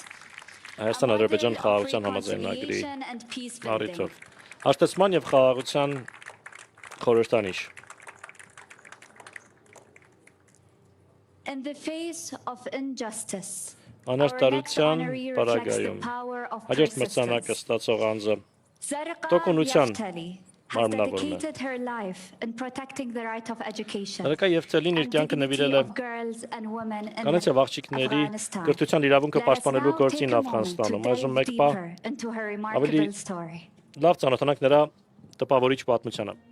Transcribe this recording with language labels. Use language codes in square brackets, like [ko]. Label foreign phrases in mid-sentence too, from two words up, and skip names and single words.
[hy] Հայաստան-Ադրբեջան խաղաղության համաձայնագրի առիթով հաշտեցման եւ խաղաղության խորհրդանիշ։ [en] In the face of injustice, [hy] Անարդարության պարագայում հաջորդ մրցանակը ստացող անձը տոկունության մարմնավորն է։ Zarqa Եվթելին իր կյանքը նվիրել է կանանց եւ աղջիկների կրթության իրավունքը պաշտպանելու գործին Աֆղանստանում։ Այժմ մեկ պահ ավելի լավ ծանոթանանք նրա տպավորիչ պատմությանը։